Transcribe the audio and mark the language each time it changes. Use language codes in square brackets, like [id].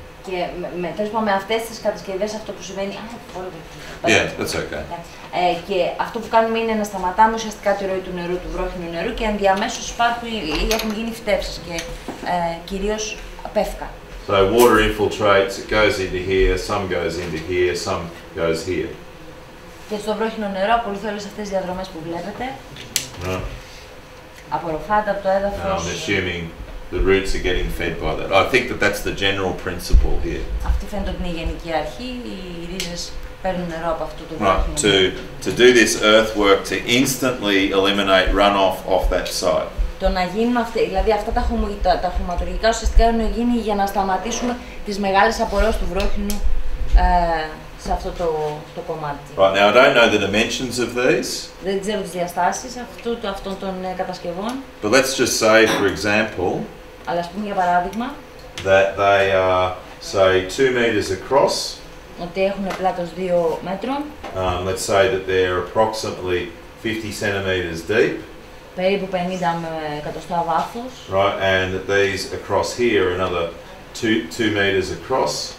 [el] Και με αυτές τις κατασκευές αυτό που συμβαίνει... [en] Yeah, that's okay. [el] Και αυτό που κάνουμε είναι να σταματάμε ουσιαστικά τη ροή του νερού, του βρόχινου νερού και ενδιαμέσως έχουν γίνει φυτέψεις και κυρίως πεύκα. [en] So water infiltrates, it goes into here, some goes into here, some goes here. [el] Και στο βρόχινο νερό ακολουθεί όλες αυτές τις διαδρομές που βλέπετε. Απορροφάται από το έδαφος. [en] I'm assuming the roots are getting fed by that. I think that that's the general principle here. [el] Αυτή φαίνεται ότι είναι η γενική αρχή, οι ρίζες παίρνουν νερό από αυτό το βρόχινο. [en] To do this earthwork to instantly eliminate runoff off that site. [el] Το να γίνουν δηλαδή αυτά τα χωματουργικά ουσιαστικά έχουν γίνει για να σταματήσουμε τις μεγάλες απορρώσεις του βρόχινου σε αυτό το κομμάτι. [en] Right, now I don't know the dimensions of these. [el] Δεν ξέρω τις διαστάσεις αυτών των κατασκευών. [en] But let's just say, for example, [el] αλλά ας πούμε για παράδειγμα, [en] that they are, say, 2 meters across. [el] Ότι έχουν πλάτος 2 μέτρων. [en] Let's say that they're approximately 50 centimeters deep. [el] Περίπου 50 εκατοστά βάθος. [en] Right, and that these across here are another 2 meters across.